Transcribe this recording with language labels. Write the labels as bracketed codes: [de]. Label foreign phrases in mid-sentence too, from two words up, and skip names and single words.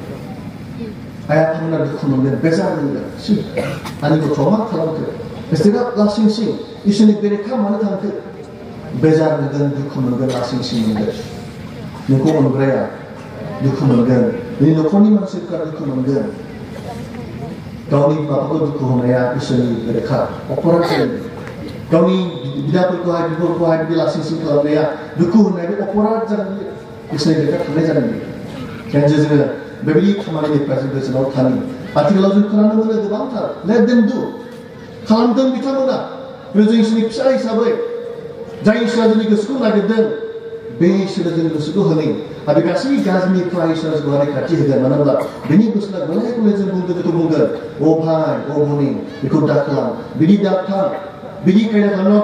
[brx] आइ आफामोना दुखु मोनगोन बेजार मोनगोन आंनि गथ'आ मा खालामखो बिसोरा लासिं सिं इसोरनि बेरेखा मानो थांखो बेजार मोनगोन दुखु मोनगोन लासिं सिं मोनगोन नोंखौ अनग्राया दुखु मोनगोन नोंनि न'खरनि मानसिफ्रा दुखु मोनगोन गावनि बाबाखौ दुखु होनाया इसोरनि बेरेखा अपराध जायो गावनि बिदाफोरखौहाय बिब'फोरखौहाय बिदि लासिं सिं खालामनाया दुखु होनाया बे अपराध जानानै इसोरनि बेरेखा थांनाय जानांगौ ओंखायनो जोङो बेबायदि खामानिनिफ्राय जों गोजानाव थानि आथिखालाव जों खोनानो मोनो गोबांथार [en] let them do [brx] खालामदों बिथांमोना जों इसोरनि फिसा हिसाबै जाय इसोरा जोंनि गोसोखौ नागिरदों बे इसोरा जोंनि गोसोखौ होनि आरो गासै गाज्रिनिफ्राय इसोरा जोंखौ रैखाथि होगोन मानो होनब्ला बेनि गोसोआ गले गले जों बुंगोन अ भाइ अ भनि बेखौ दा खालाम बिदि दा थां बिदि खायदा खालामनायाव